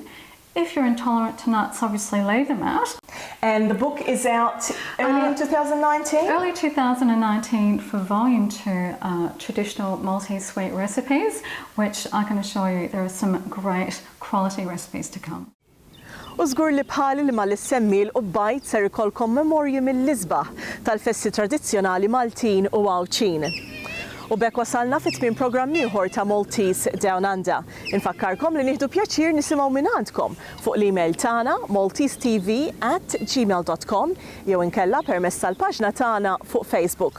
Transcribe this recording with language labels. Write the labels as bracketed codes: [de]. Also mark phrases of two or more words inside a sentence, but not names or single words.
[en] If you're intolerant to nuts, obviously leave them out. And the book is out early in 2019? Early 2019 for Volume 2, Traditional Maltese Sweet Recipes, which I can assure you there are some great quality recipes to come. [mt] U żgur li bħali li ma l-semmi l-qubbajt ser ikolkom memorji mill-isbaħ tal-festi tradizzjonali Maltin u Għawċin. U bekk wasalna fit-tmiem programm ieħor ta' Maltese DownUnder. Infakkarkom li nieħdu pjaċir nisimgħu minn għandkom fuq l-email tagħna maltesetv@gmail.com jew inkella permezz tal-paġna tagħna fuq Facebook.